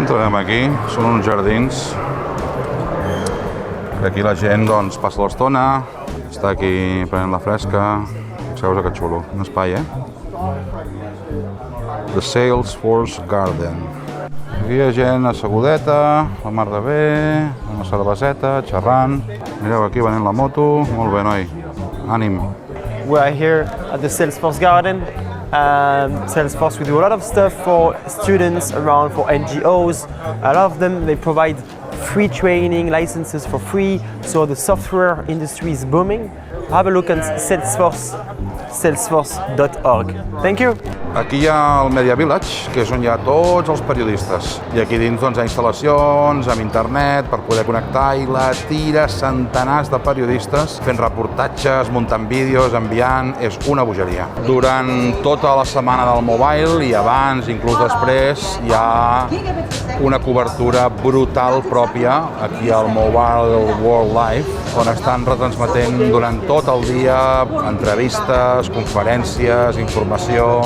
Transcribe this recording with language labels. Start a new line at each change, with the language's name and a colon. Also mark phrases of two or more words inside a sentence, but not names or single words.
Catalan: Entrarem aquí, són uns jardins que aquí la gent doncs, passa l'estona, està aquí prenent la fresca. Fixeu-vos que xulo, un espai, The Salesforce Garden. Aquí hi ha gent assegudeta, la mar de bé, una cerveseta, xerrant. Mireu, aquí venent la moto, molt bé, noi, ànim.
English: We are here at the Salesforce Garden. Salesforce, we do a lot of stuff for students around, for NGOs. A lot of them, they provide free training, licenses for free, so the software industry is booming. Have a look at salesforce.org. Thank you.
Catalan: Aquí hi ha el Media Village, que és on hi ha tots els periodistes. I aquí dins doncs, hi ha instal·lacions amb internet per poder connectar i la tira centenars de periodistes fent reportatges, muntant vídeos, enviant... És una bogeria. Durant tota la setmana del Mobile i abans, inclús després, hi ha una cobertura brutal pròpia aquí al Mobile World Live, on estan retransmetent durant tot el dia entrevistes, conferències, informació.